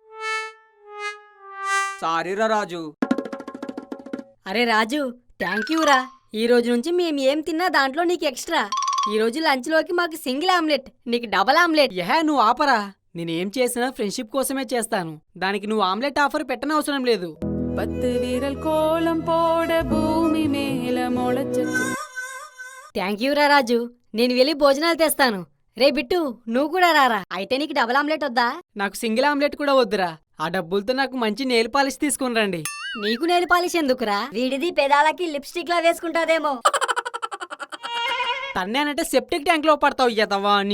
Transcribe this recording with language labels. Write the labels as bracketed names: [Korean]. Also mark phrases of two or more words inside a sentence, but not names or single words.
[Telugu] సారీరా రాజు. అరే రాజు, [English] thank you [Telugu] రా. ఈ రోజు నుంచి మేము ఏం తిన్నా దాంట్లో నీకు ఎక్స్ట్రా. ఈ రోజు లంచ్ లోకి మాకు [English] single omelette, [Telugu] నీకు [English] double omelette. [Telugu] యహే నువ్వు ఆపరా. నేనేం చేసినా ఫ్రెండ్షిప్ కోసమే చేస్తాను. దానికి నువ్వు ఆమ్లెట్ ఆఫర్ పెట్టనవసరం లేదు. [Tamil] 10 வீரல் கோலம் போட பூமி மேல முளைச்சு. [English] thank you [Telugu] రా రాజు, నేను వెళ్ళి భోజనాలు తెస్తాను. రే బిట్టు, నువ్వు కూడా రారా. అయితే నీకు [English] double omelette [Telugu] వద్దా? నాకు [English] single omelette [Telugu] కూడా వద్దురా. ఆ డబ్బులతో నాకు మంచి [English] nail polish [Telugu] తీసుకుని రండి. నీకు [English] nail polish [Telugu] ఎందుకురా? వీడిది పెదాలకి లిప్స్టిక్ లా వేసుకుంటాదేమో. తన్నానంటే [English] septic tank [Telugu] లో పడతావు ఎదవా అని.